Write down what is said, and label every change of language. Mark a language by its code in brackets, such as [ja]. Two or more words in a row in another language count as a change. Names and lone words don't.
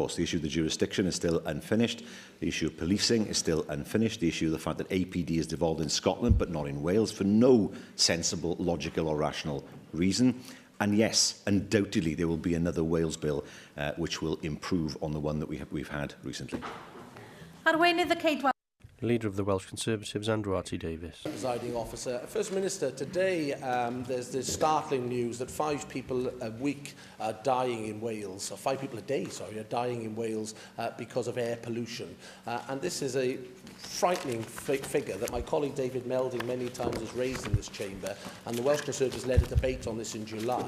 [en] The issue of the jurisdiction is still unfinished. The issue of policing is still unfinished. The issue of the fact that APD is devolved in Scotland but not in Wales for no sensible, logical or rational reason. And yes, undoubtedly there will be another Wales bill which will improve on the one that we've had recently. [cy] Arweinydd y Ceidwald. [en] Leader of the Welsh Conservatives, Andrew R.T. Davies. Presiding officer. First Minister, today there's this startling news that 5 people a week are dying in Wales, or 5 people a day, sorry, are dying in Wales because of air pollution. And this is a frightening figure that my colleague David Melding many times has raised in this chamber, and the Welsh Conservatives led a debate on this in July.